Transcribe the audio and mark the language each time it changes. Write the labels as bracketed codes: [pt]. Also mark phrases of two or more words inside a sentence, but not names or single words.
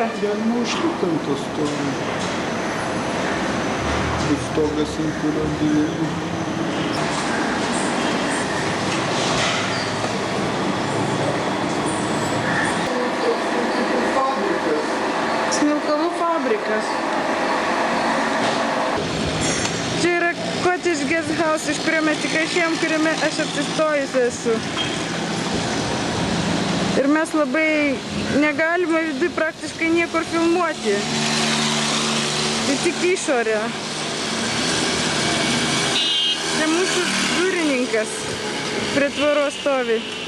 [lt] Galima užlipti ant to stogo. Bus stogas, ant kurio gyvenu. Smilkalų fabrikas. Čia yra [en] cottage guest house, [lt] iš kurio mes tik išėjom, kuriame aš apsistojusi esu. Ir mes labai negalime vidui praktiškai niekur filmuoti. Tai tik išorė. Tai mūsų durininkas prie tvoros stovi.